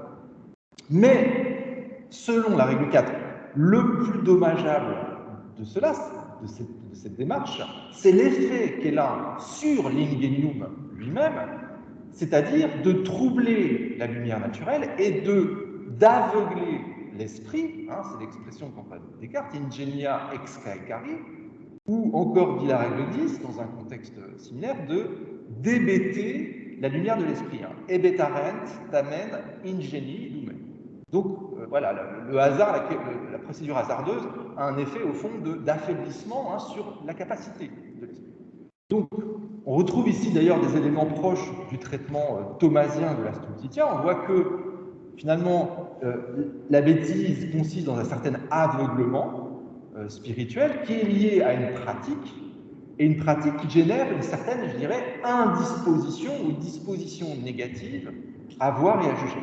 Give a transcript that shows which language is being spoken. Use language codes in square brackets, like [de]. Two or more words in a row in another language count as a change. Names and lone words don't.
[fr] Mais, selon la règle 4, le plus dommageable de cela, de cette démarche, c'est l'effet qu'elle a sur l'ingenium lui-même, c'est-à-dire de troubler la lumière naturelle et d'aveugler l'esprit, hein, c'est l'expression qu'emploie Descartes, [la] ingenia ex caecari, [fr] ou encore, dit la règle 10, dans un contexte similaire, de d'hébéter la lumière de l'esprit. Hein. [la] Hebetarent tamen ingenii lumen. [fr] Donc, voilà, le hasard, la procédure hasardeuse a un effet, au fond, d'affaiblissement, hein, sur la capacité de l'esprit. Donc, on retrouve ici, d'ailleurs, des éléments proches du traitement thomasien de la stultitia. On voit que, finalement, la bêtise consiste dans un certain aveuglement spirituel qui est lié à une pratique, et une pratique qui génère une certaine, je dirais, indisposition ou disposition négative à voir et à juger.